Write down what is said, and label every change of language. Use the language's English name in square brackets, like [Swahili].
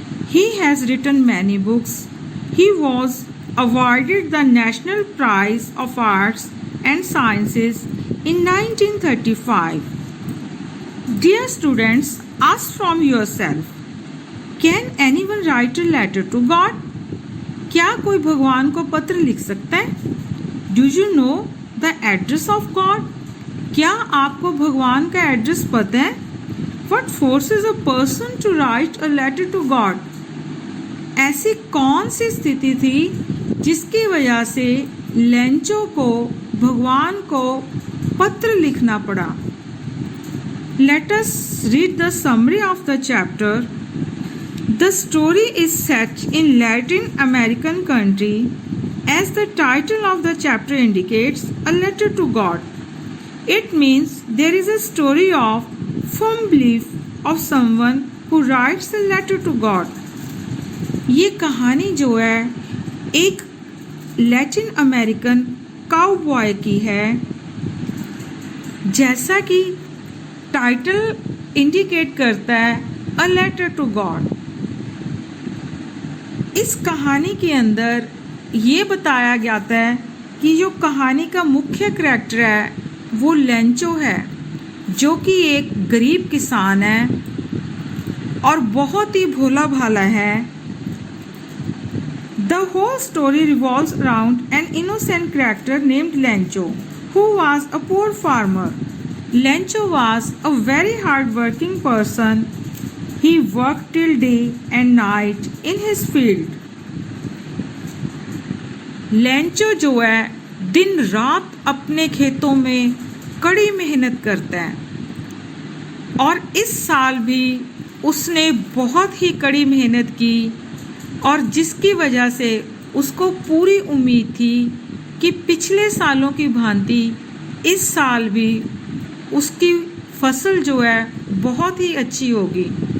[English] He has written many books. He was awarded the National Prize of Arts and Sciences in 1935. Dear students, ask from yourself, can anyone write a letter to God? [Hindi] क्या कोई भगवान को पत्र लिख सकता है? [English] Do you know the address of God? [Hindi] क्या आपको भगवान का एड्रेस पता है? [English] What forces a person to write a letter to God? [Hindi] ऐसी कौन सी स्थिति थी जिसकी वजह से लेंचो को भगवान को पत्र लिखना पड़ा? [English] Let us read the summary of the chapter. The story is set in Latin American country. As the title of the chapter indicates, a letter to God. It means there is a story of firm belief of someone who writes a letter to God. [Hindi] ये कहानी जो है एक Latin American cowboy की है. जैसा कि title indicate करता है, अ लेटर टू गॉड. इस कहानी के अंदर ये बताया जाता है कि जो कहानी का मुख्य करैक्टर है वो लेंचो है, जो कि एक गरीब किसान है और बहुत ही भोला भाला है. [English] The whole story revolves around an innocent character named Lencho, who was a poor farmer. Lencho was a very hard-working person. He worked till day and night in his field. [Hindi] Lencho जो है दिन रात अपने खेतों में कड़ी मेहनत करता है और इस साल भी उसने बहुत ही कड़ी मेहनत की और जिसकी वजह से उसको पूरी उम्मीद थी कि पिछले सालों की भांति इस साल भी उसकी फसल जो है बहुत ही अच्छी होगी.